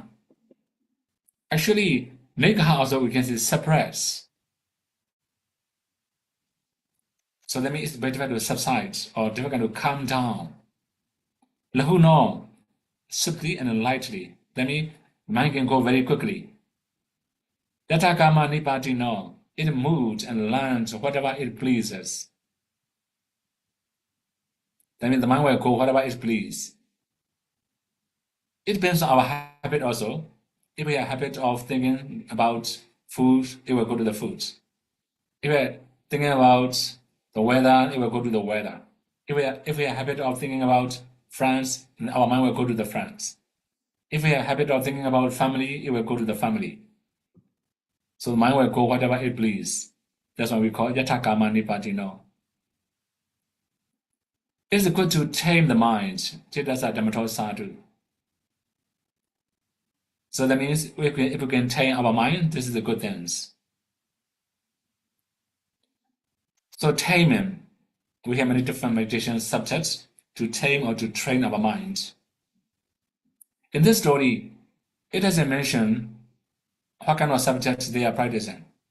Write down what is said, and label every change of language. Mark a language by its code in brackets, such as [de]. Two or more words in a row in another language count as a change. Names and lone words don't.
[en] Actually, nikaha also we can say suppress. So that means it's very difficult to subside or difficult to calm down. Lahu no, simply and lightly. That means mind can go very quickly. [pi] Yata kama nipati no, [en] it moves and learns whatever it pleases. That means the mind will go whatever it pleases. It depends on our habit also. If we have a habit of thinking about food, it will go to the food. If we are thinking about the weather, it will go to the weather. If we have a habit of thinking about friends, our mind will go to the friends. If we have a habit of thinking about family, it will go to the family. So the mind will go whatever it pleases. That's what we call [pi] yata kama nipati no. [en] It's good to tame the mind. [pi] Chedasa damato sadhu. [en] So that means if we can tame our mind, this is the good things. So taming, we have many different meditation subjects to tame or to train our mind. In this story, it doesn't mention what kind of subjects they are practicing.